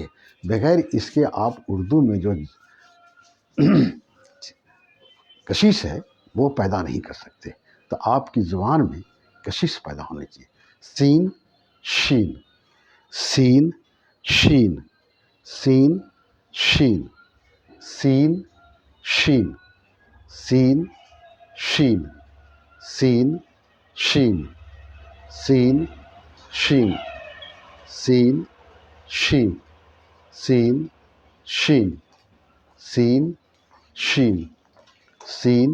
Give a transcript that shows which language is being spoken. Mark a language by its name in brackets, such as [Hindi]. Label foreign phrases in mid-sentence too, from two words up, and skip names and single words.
[Urdu] بغیر اس کے آپ اردو میں جو کشش ہے وہ پیدا نہیں کر سکتے. تو آپ کی زبان میں کشش پیدا ہونی چاہیے. سین شین، سین شین، سین شین، سین شین, سین شین سین شین سین شین سین شین سین شین سین شین سین